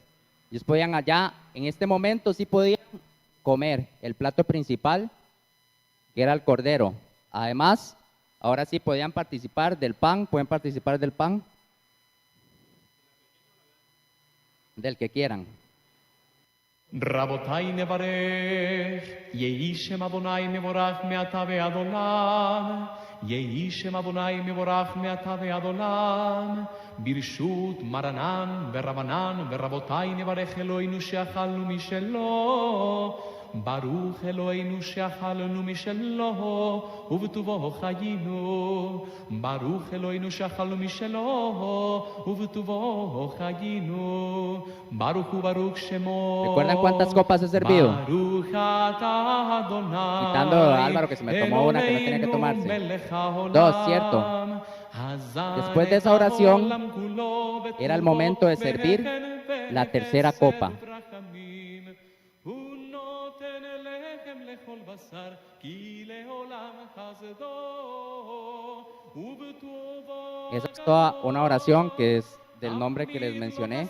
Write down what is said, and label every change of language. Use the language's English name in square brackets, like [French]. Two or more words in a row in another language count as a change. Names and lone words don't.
[Spanish] Ellos podían allá, en este momento sí podían comer el plato principal, que era el cordero. Además, ahora sí podían participar del pan, pueden participar del pan, del que quieran. [Hebrew] רבותיי נברך, יהי שם אדוני מבורך מעתה ועד עולם, יהי שם אדוני מבורך מעתה ועד עולם, ברשות מרנן ורבנן ורבותיי נברך אלוהינו שאכלנו משלו, ברוך אלוהינו שאכלנו משלו, ובטובו חיינו, ברוך אלוהינו שאכלנו משלו, ובטובו חיינו, ברוך וברוך שמו. [Spanish] ¿Recuerdan cuántas copas he servido? [Hebrew] ברוך אתה אדוני, [Spanish] Quitando a Álvaro que se me tomó una que no tenía que tomarse. 2, ¿cierto? Después de esa oración, era el momento de servir la tercera copa. Esa es toda una oración que es del nombre que les mencioné.